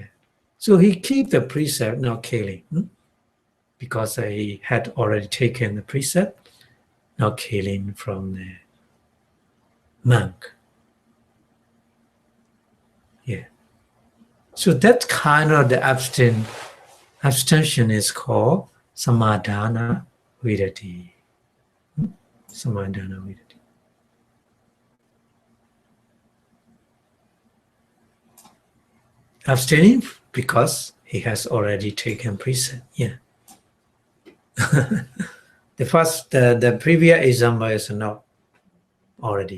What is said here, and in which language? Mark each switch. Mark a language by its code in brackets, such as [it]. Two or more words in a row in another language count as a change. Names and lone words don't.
[en] So he keep the precept not killing, because he had already taken the precept not killing from the monk. Yeah. So that kind of the abstention is called [pi] samadhana vidati. Samadhana vidati. [en] Abstaining because he has already taken precept. Yeah. The previous example is not already.